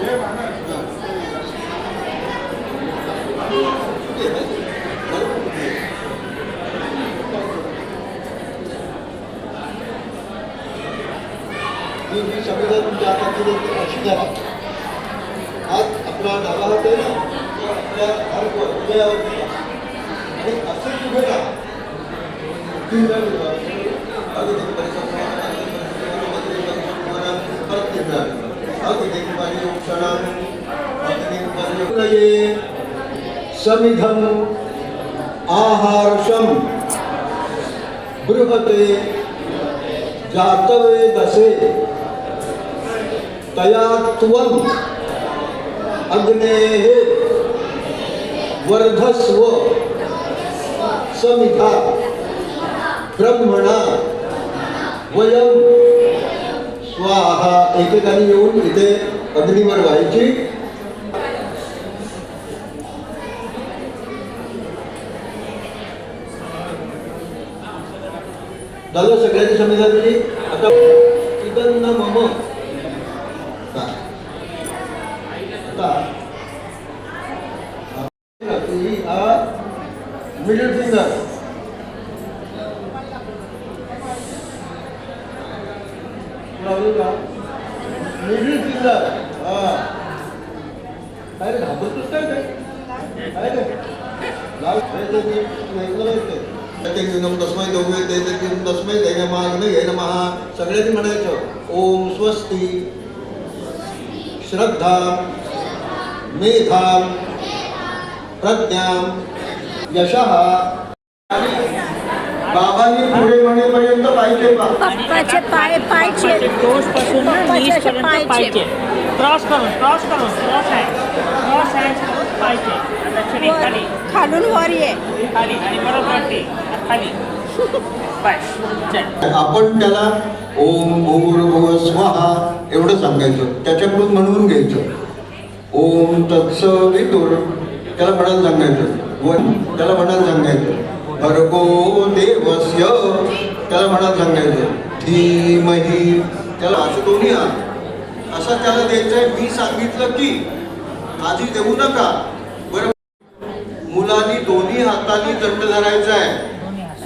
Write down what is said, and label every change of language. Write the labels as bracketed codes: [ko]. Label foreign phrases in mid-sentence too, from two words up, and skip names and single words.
[mr] ही संविधान तुमच्या हातातील अशी करा. आज आपला डावा हात आहे ना तो आपल्या हृदयावर ठेवा. आणि असेच उभे राहा. तीन वेळा उभा. अगदी परत तीन वेळा. [sa] समिधम आहारशम बृहते जातवेदसे तया त्वं अग्नेः वर्धस्व समिधा ब्रह्मणा वयम स्वाहा. [mr] एकेकाने येऊन इथे अग्नीवर व्हायची. झालं सगळ्यांची संविधान दिली. आता [sa] इदन्न मम [en] middle finger middle finger [mr] हा काय घाबरतोस काय काय [sa] तस्मै दौवे ते तस्मै दैनमाग्नये नमः. [mr] सगळ्यांनी म्हणायचं [sa] ओम स्वस्ती श्रद्धा मेधा प्रज्ञा यशः. [mr] बाबांनी पुढे म्हणेपर्यंत पाहिजे बा. पप्पाचे पाय पायचे टोचपासून नीचपर्यंत पाहिजे. क्रॉस करून क्रॉस आहे पाहिजे. दक्षिणे खाली खालून वर ये. खाली आणि बरोबर वाटते खाली. बस चल. आपण त्याला [sa] ओम भूर्भुवः स्वहा [mr] एवढं सांगायचं. त्याच्याकडून म्हणून घ्यायचं. [sa] ओम तत्सवितुर [mr] त्याला म्हणायला सांगायचं. त्याला म्हणायला सांगायचं. [sa] भर्गो देवस्य [mr] त्याला म्हणायला सांगायचं. धीमहि त्याला असं दोन्ही हात असं त्याला द्यायचंय. मी सांगितलं की आधी देऊ नका. बरं मुलांनी दोन्ही हातांनी दंड धरायचा आहे.